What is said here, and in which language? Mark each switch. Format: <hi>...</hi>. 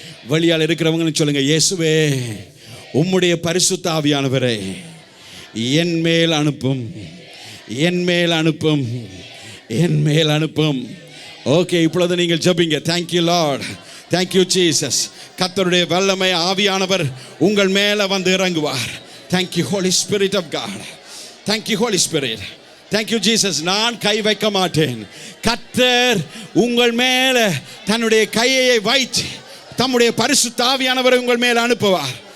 <ta>வழியால் இருக்கிறவங்கன்னு சொல்லுங்க, இயேசுவே உம்முடைய பரிசுத்த ஆவியானவரை என்மேல் அனுப்பும், என்மேல் அனுப்பும், என்மேல் அனுப்பும். ஓகே, இப்பொழுது நீங்கள் ஜெபிங்க.</ta> <en>Thank you lord. Thank you Jesus.</en> <ta>கர்த்தருடைய வல்லமை ஆவியானவர் உங்கள் மேலே வந்து இறங்குவார்.</ta> <en>Thank you, Holy Spirit of God. Thank you, Holy Spirit. Thank you, Jesus.</en> <ta>நான் கை வைக்க மாட்டேன். கர்த்தர் உங்கள் மேல தன்னுடைய கையை வைத்து தம்முடைய பரிசுத்த ஆவியானவரை உங்கள் மேல் அனுப்புவார்.</ta>